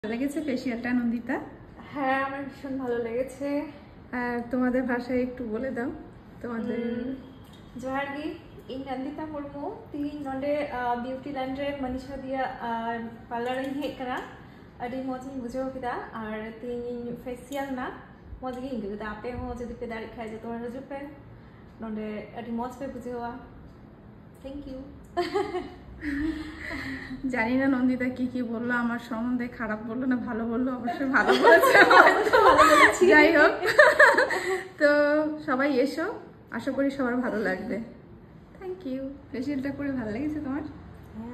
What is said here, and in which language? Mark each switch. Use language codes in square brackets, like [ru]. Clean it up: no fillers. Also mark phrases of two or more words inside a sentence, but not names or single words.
[bn] ভালো লেগেছে ফেসিয়ালটা নন্দিতা? হ্যাঁ, আমার ভীষণ ভালো লেগেছে। আর তোমাদের ভাষায় একটু বলে দাও তোমাদের। [sat] जोहार गे इन नंदिता मुर्मू तीन नोडे ब्यूटी लैंड रे मनीषा दिया पार्लर इन हेज करा अडी मौज इन बुझाव केदा और तीन फेशियल ना मौज गे इंगे केदा आपे हो जदि पे दाड़ी खाय जतो हजु पे नोडे अडी मौज पे बुझावा। [en] Thank you. [bn] জানি না নন্দিতা কি কি বললো আমার সম্বন্ধে, খারাপ বললো না ভালো বললো, অবশ্যই ভালো বলেছে। যাই হোক, তো সবাই এসো, আশা করি সবার ভালো লাগবে। [en] Thank you. [bn] ফেসিয়ালটা করে ভালো লেগেছে তোমার?